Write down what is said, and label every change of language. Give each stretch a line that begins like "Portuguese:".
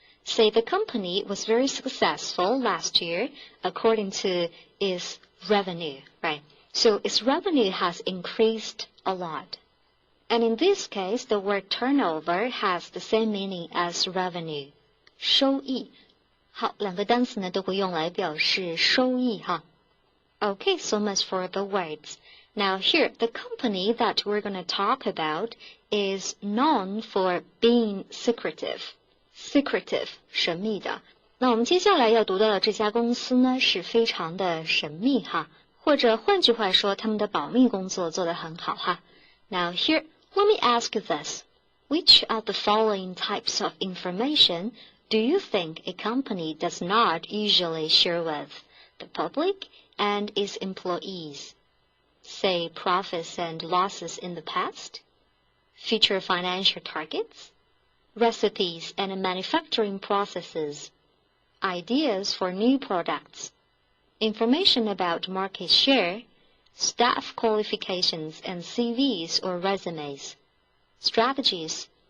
English: Say the company was very successful last year according to its revenue, right? So its revenue has increased a lot. And in this case, the word turnover has the same meaning as revenue.
Chinese: 收益。好，两个单词呢都会用来表示收益哈。
English: Okay, so much for the words. Now here, the company that we're going to talk about is known for being secretive.
Chinese: Secretive, 神秘的。那我们接下来要读到的这家公司呢是非常的神秘哈，或者换句话说，他们的保密工作做得很好哈。
English: Now here, let me ask you this. Which of the following types of information do you think a company does not usually share with the public and its employees? Say profits and losses in the past, future financial targets, recipes and manufacturing processes, ideas for new products, information about market share, staff qualifications and CVs or resumes, strategies.